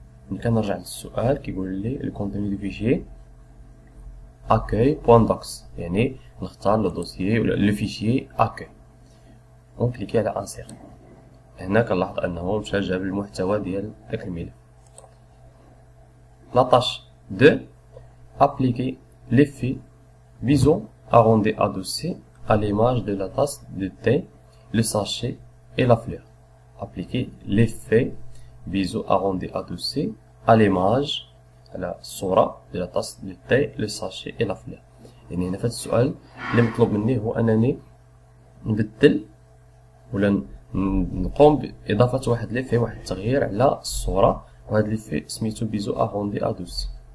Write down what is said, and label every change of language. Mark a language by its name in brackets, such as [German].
[Arabic] كنرجع للسؤال كيقول لي الكونتوني دو فيشي accueil.docs، يعني نختار لو دوسيي ولا لو فيشي accueil، ونكليكي على انسير. هنا كنلاحظ انه مشى جاب المحتوى ديال داك الملف. لا tâche 2. [French] appliquer l'effet bison arrondi adossé à l'image de la tasse de thé, le sachet et la fleur. appliquer l'effet biseau arrondi adossé à l'image [Arabic] على الصورة ديال [French] طاس دو تاي لو ساشي اي لا فلور. [Arabic] يعني هنا في هذا السؤال اللي مطلوب مني هو انني نبدل ولا نقوم باضافة واحد ليفي، واحد التغيير على الصورة، وهذا ليفي سميتو بيزو اروندي ادوسي.